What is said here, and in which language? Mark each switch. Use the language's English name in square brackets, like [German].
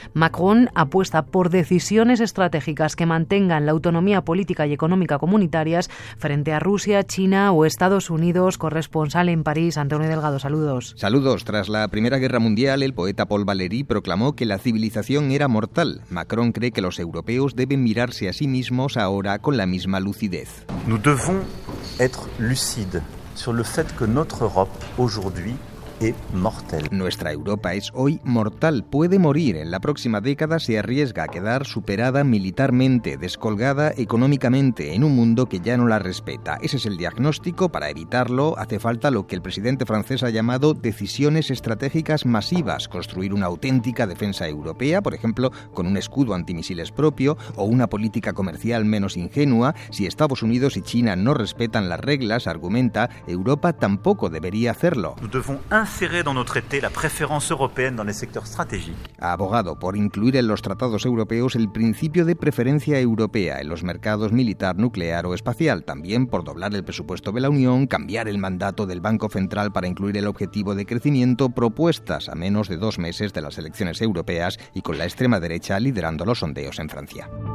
[Spanish] Macron apuesta por decisiones estratégicas que mantengan la autonomía política y económica comunitarias frente a Rusia, China o Estados Unidos. Corresponsal en París, Antonio Delgado, saludos. Saludos. Tras la Primera Guerra Mundial, el poeta Paul Valéry proclamó que la civilización era mortal. Macron cree que los europeos deben mirarse a sí mismos ahora con la misma lucidez. [French] Nous devons être lucides sur le fait que notre Europe aujourd'hui est mortelle. [Spanish] Nuestra Europa es hoy mortal, puede morir. En la próxima década se arriesga a quedar superada militarmente, descolgada económicamente en un mundo que ya no la respeta. Ese es el diagnóstico. Para evitarlo hace falta lo que el presidente francés ha llamado decisiones estratégicas masivas, construir una auténtica defensa europea, por ejemplo, con un escudo antimisiles propio o una política comercial menos ingenua. Si Estados Unidos y China no respetan las reglas, argumenta, Europa tampoco debería hacerlo. [French] Insérer dans nos traités la préférence européenne dans les secteurs stratégiques. [Spanish] Ha abogado por incluir en los tratados europeos el principio de preferencia europea en los mercados militar, nuclear o espacial. También por doblar el presupuesto de la Unión, cambiar el mandato del Banco Central para incluir el objetivo de crecimiento, propuestas a menos de dos meses de las elecciones europeas y con la extrema derecha liderando los sondeos en Francia.